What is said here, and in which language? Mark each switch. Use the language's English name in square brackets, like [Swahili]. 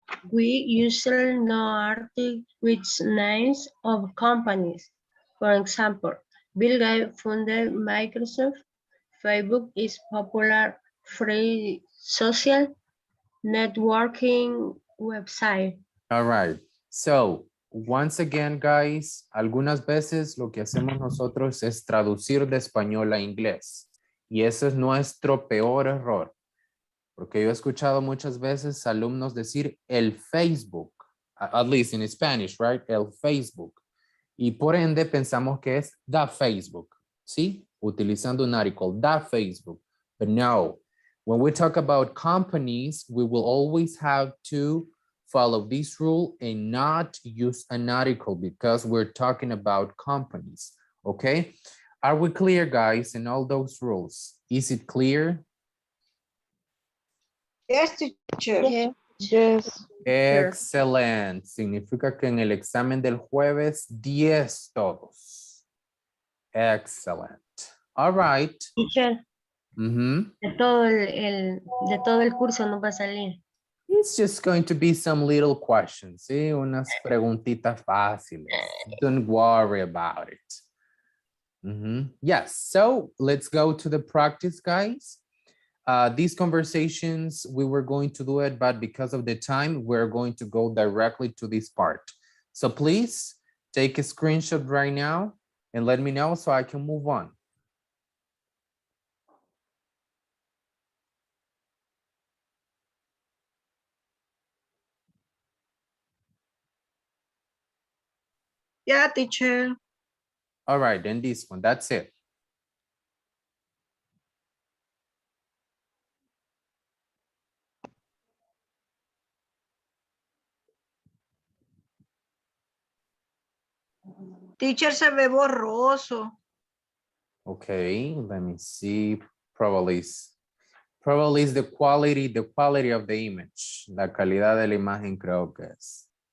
[English] We usually know articles with names of companies. For example, Bill Gates founded Microsoft. Facebook is popular free social networking website. All right, so once again, guys, [Spanish] algunas veces lo que hacemos nosotros es traducir de español a inglés. Y ese es nuestro peor error. Porque yo he escuchado muchas veces alumnos decir el Facebook, at least in Spanish, right? El Facebook. Y por ende pensamos que es [English] the Facebook, [Spanish] ¿sí? Utilizando un article, [English] the Facebook. But no, when we talk about companies, we will always have to follow this rule and not use an article because we're talking about companies, okay? Are we clear, guys, in all those rules? Is it clear? Yes, teacher. Yes. [Spanish] Excelente. Significa que en el examen del jueves, 10 todos. [English] Excellent. All right. [Spanish] Teacher, de todo el curso no va a salir. [English] It's just going to be some little questions, ¿sí? [Spanish] Unas preguntitas fáciles. [English] Don't worry about it. Yes, so let's go to the practice, guys. These conversations, we were going to do it, but because of the time, we're going to go directly to this part. So please take a screenshot right now and let me know so I can move on. Yeah, teacher. All right, then this one, that's it. [Spanish] Teacher, se ve borroso. [English] Okay, let me see. Probably is the quality of the image. [Spanish] La calidad de la imagen creo que es.